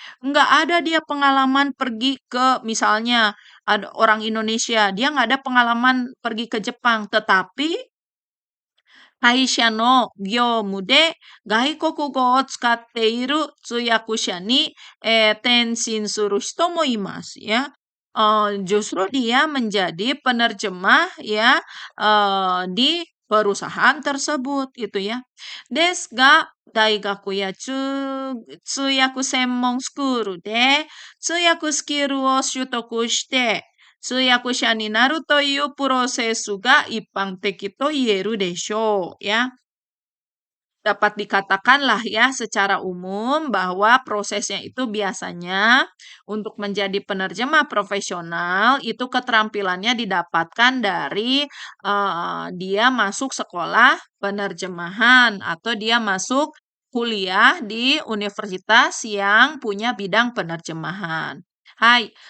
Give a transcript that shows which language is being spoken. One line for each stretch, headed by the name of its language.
Indonesian: Nggak ada dia pengalaman pergi ke misalnya ada orang Indonesia, dia nggak ada pengalaman pergi ke Jepang, tetapi
Japanese: 会社の業務で外国語を使っている通訳者に、転身する人もいます
Indonesian: ya. Justru dia menjadi penerjemah ya di perusahaan tersebut gitu ya.
Japanese: Desu ga daigaku ya tsuyaku senmon school de tsuyaku skillを習得して通訳者になるというプロセスが一般的と言えるでしょうya.
Indonesian: Dapat dikatakanlah ya secara umum bahwa prosesnya itu biasanya untuk menjadi penerjemah profesional itu keterampilannya didapatkan dari dia masuk sekolah penerjemahan atau dia masuk kuliah di universitas yang punya bidang penerjemahan. Hai.